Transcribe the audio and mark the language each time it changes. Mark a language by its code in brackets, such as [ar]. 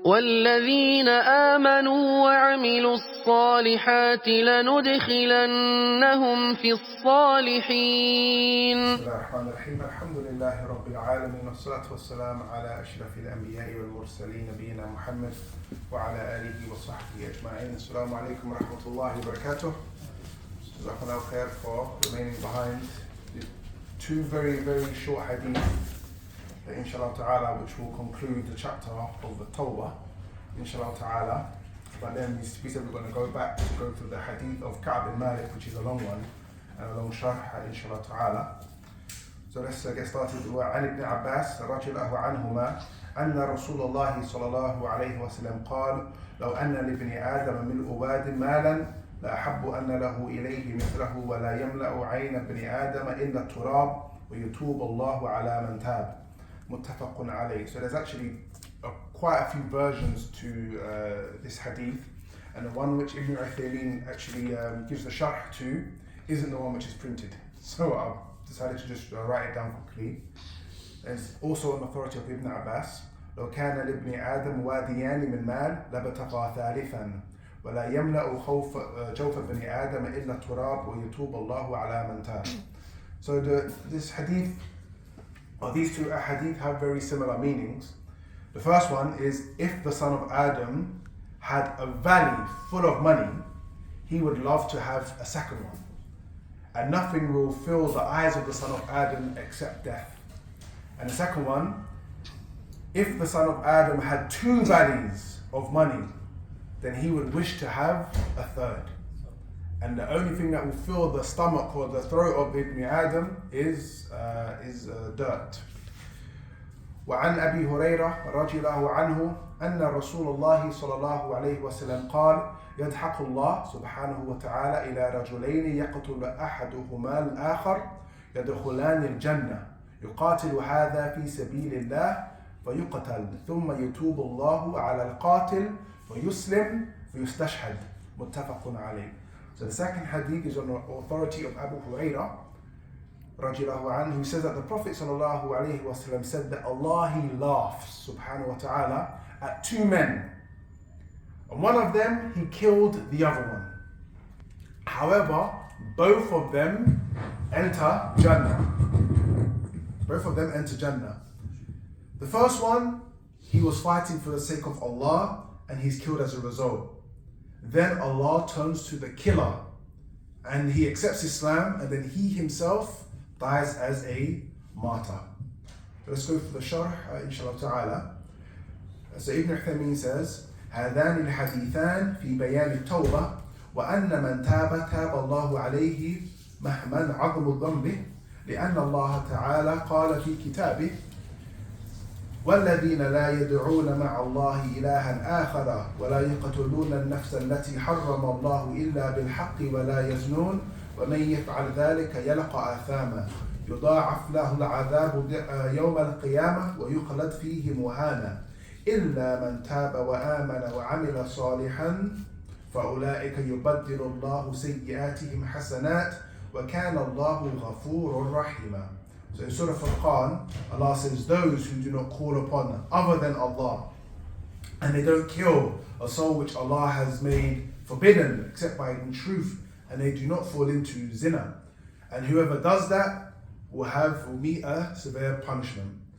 [ar] والذين آمنوا وعملوا الصالحات لندخلنهم في الصالحين. بسم الله الرحمن الرحيم. الحمد لله رب العالمين، والصلاة والسلام على أشرف الأنبياء والمرسلين نبينا محمد وعلى آله وصحبه أجمعين. Assalamu alaikum wa rahmatullahi wa barakatuh. [en] Jazakallahu khair for remaining behind the two very short hadith, inshallah ta'ala, which will conclude the chapter of the Tawbah, inshallah ta'ala. But then we said we're going to go back to go through the hadith of Ka'b bin Malik, which is a long one and a long sharh, inshallah ta'ala. So let's get started. [ar] وعن ابن عباس رضي الله عنهما أن رسول الله صلى الله عليه وسلم قال: لو أن لابن آدم ملء واد مالا لأحب أن له إليه مثله ولا يملأ عين ابن آدم إلا التراب ويتوب الله على من تاب. متفق عليه. [en] So there's actually quite a few versions to this hadith, and the one which Ibn Uthaymeen actually gives the sharh to isn't the one which is printed. So I've decided to just write it down quickly. There's also an authority of Ibn Abbas: [ar] لو كان لابن آدم واديان من مال لابتغى ثالثا ولا يملأ جوف ابن آدم إلا التراب ويتوب الله على من تاب. [en] So this hadith, or these two ahadith, have very similar meanings. The first one is, if the son of Adam had a valley full of money, he would love to have a second one. And nothing will fill the eyes of the son of Adam except death. And the second one, if the son of Adam had two valleys of money, then he would wish to have a third. And the only thing that will fill the stomach or the throat of Ibn Adam is dirt. [ar] وعن أبي هريرة رضي الله عنه أن رسول الله صلى الله عليه وسلم قال: يضحك الله سبحانه وتعالى إلى رجلين يقتل أحدهما الآخر يدخلان الجنة يقاتل هذا في سبيل الله فيقتل ثم يتوب الله على القاتل فيسلم فيستشهد. متفق عليه. [en] So the second hadith is on the authority of Abu Hurairah radiallahu anhu, who says that the Prophet sallallahu alaihi wasallam said that Allah, He laughs subhanahu wa ta'ala at two men, and one of them He killed the other one. However, both of them enter Jannah. Both of them enter Jannah. The first one, he was fighting for the sake of Allah and he's killed as a result. Then Allah turns to the killer and he accepts Islam, and then he himself dies as a martyr. Let's go for the sharh, inshallah ta'ala. So Ibn Uthaymeen says: [ar] هذان الحديثان في بيان التوبة وأن من تاب تاب الله عليه مهما عظم ذنبه لأن الله تعالى قال في كتابه: والذين لا يدعون مع الله إلها آخر ولا يقتلون النفس التي حرم الله إلا بالحق ولا يزنون ومن يفعل ذلك يلقى آثاما يضاعف له العذاب يوم القيامة ويخلد فيه مهانا إلا من تاب وآمن وعمل صالحا فأولئك يبدل الله سيئاتهم حسنات وكان الله غفورا رحيما. [en] So in Surah Furqan, Allah says, those who do not call upon other than Allah, and they don't kill a soul which Allah has made forbidden except by in truth, and they do not fall into zina, and whoever does that will meet a severe punishment.